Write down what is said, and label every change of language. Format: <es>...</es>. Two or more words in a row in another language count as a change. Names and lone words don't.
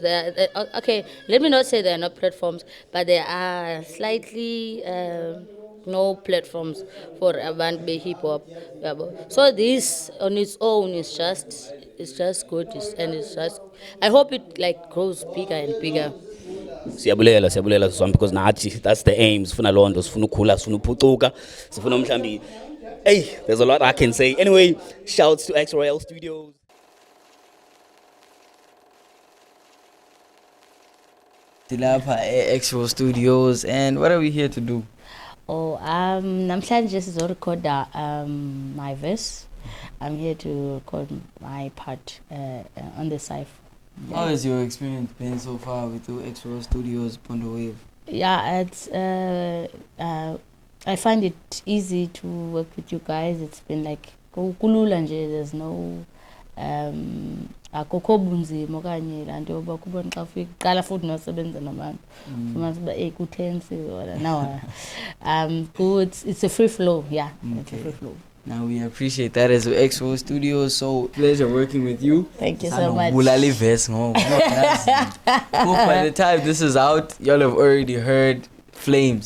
<en>Okay, let me not say there are no platforms, but there are slightly no platforms for avant hip hop. So this on its own is just good, I hope it like grows bigger and bigger. Siyabulela because nathi that's the aim.</en> <xh>Sifuna londo, sifuna ukukhula, sifuna uphucuka, sifuna mhlambi.</xh> <en>Hey, there's a lot I can say. Anyway, shouts to Royale Studios. Dilapha Cphoce Studios, and what are we here to do?</en> <xh>Namhlanje sizorecorda</xh> <en>my verse. I'm here to record my part on the Cypher. How has your experience been so far with the Cphoce Studios, Phondo? Yeah, it's I find it easy to work with you guys. It's been like</en> <xh>kulula nje,</xh> <en>there's no</en> <xh>akukho bunzima okanye lanto yoba kubona xa ufika qala futhi nosebenza nabantu fumanise uba kutense wala no</xh> <en>it's a free flow.</en> <xh>Yeah, okay. It's a free flow.</xh> <en>Now we appreciate that as Cphoce Studios. So pleasure working with you. Thank you so much. By the time this is out, y'all have already heard flames.</en>